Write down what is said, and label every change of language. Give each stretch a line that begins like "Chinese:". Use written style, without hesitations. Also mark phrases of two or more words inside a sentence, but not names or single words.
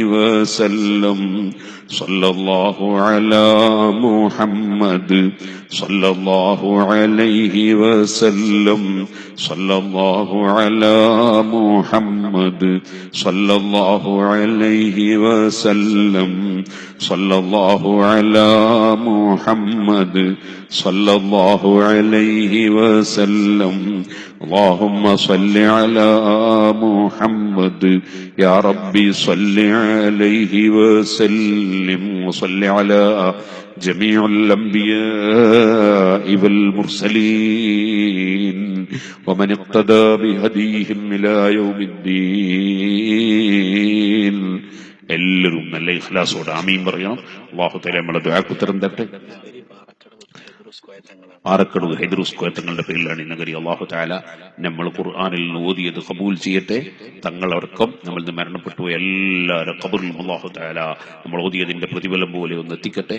Arabic: وسلم صلى الله على محمد صلى الله عليه وسلم صلى الله على محمد صلى الله عليه وسلم صلى الله على محمد صلى الله عليه وسلم اللهم صل على محمد يا ربي صل عليه وسلم وصل على جميع الأنبياء والمرسلين ومن اقتدى بهديهم إلى يوم الدين.
Malayalam: എല്ലാവരും നല്ല ഇഖ്ലാസോടെ ആമീൻ പറയണം.
Arabic: الله تعالى
Malayalam: നമ്മുടെ ദുആക്ക് ഉത്തരം തരട്ടെ. ആറക്കടവ് ഹൈദ്രൂസ് കോയത്തങ്ങളുടെ പേരിലാണ് ഈ നഗരി.
Arabic: الله تعالى
Malayalam: നമ്മൾ ഖുർആനിൽ ഓതിയത് ഖബൂൽ ചെയ്യട്ടെ. തങ്ങളടക്കം നമ്മൾ മരണപ്പെട്ടു എല്ലാവരും ഖബറിലും
Arabic: الله تعالى
Malayalam: നമ്മൾ ഓതിയതിന്റെ പ്രതിഫലം പോലെ ഒന്ന് എത്തിക്കട്ടെ.